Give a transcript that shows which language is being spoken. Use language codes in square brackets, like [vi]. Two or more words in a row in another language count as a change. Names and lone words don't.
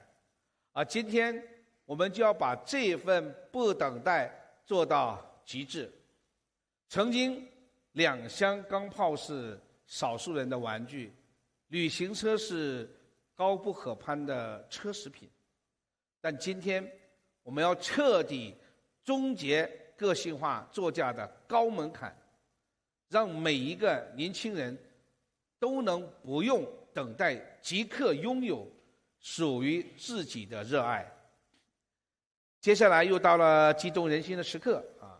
[zh] 而今天我們就要把這份不等待做到極致。曾經兩箱鋼炮是少數人的玩具，旅行車是高不可攀的奢侈品。但今天我們要徹底終結個性化座駕的高門檻，讓每一個年輕人都能不用等待，即刻擁有屬於自己的熱愛。接下來又到了激動人心的時刻啊！